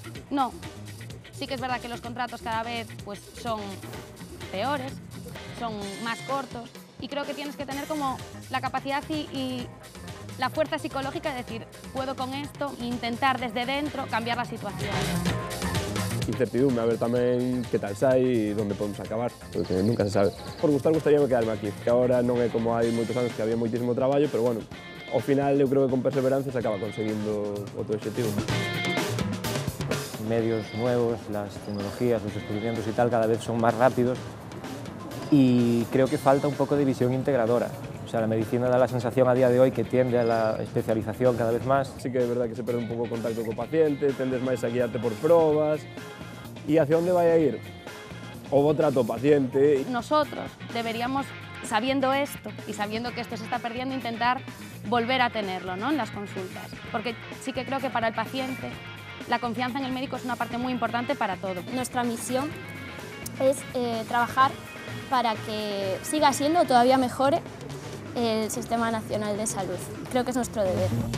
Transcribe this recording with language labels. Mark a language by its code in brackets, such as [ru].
[es] No. Sí que es verdad que los contratos cada vez pues, son peores, son más cortos y creo que tienes que tener como la capacidad y la fuerza psicológica de decir, puedo con esto e intentar desde dentro cambiar la situación. [gl] Incertidumbre, a ver tamén que tal sai e onde podemos acabar, porque nunca se sabe. Por gustar, gustaríame quedarme aquí, que agora non é como hai moitos anos que había moitísimo traballo, pero bueno, ao final eu creo que con perseverancia se acaba conseguindo o teu objetivo. [es] Medios nuevos, las tecnologías, los descubrimientos y tal cada vez son más rápidos y creo que falta un poco de visión integradora. O sea, la medicina da la sensación a día de hoy que tiende a la especialización cada vez más. [gl] Sí que é verdad que se perde un pouco o contacto co paciente, tendes máis a guiarte por probas. E hacia onde vai a ir? O bo trato ao paciente. [es] Nosotros deberíamos, sabiendo esto y sabiendo que esto se está perdiendo, intentar volver a tenerlo, ¿no?, en las consultas. Porque sí que creo que para el paciente la confianza en el médico es una parte muy importante para todo. Nuestra misión es trabajar para que siga siendo, todavía mejore, el Sistema Nacional de Salud. Creo que es nuestro deber.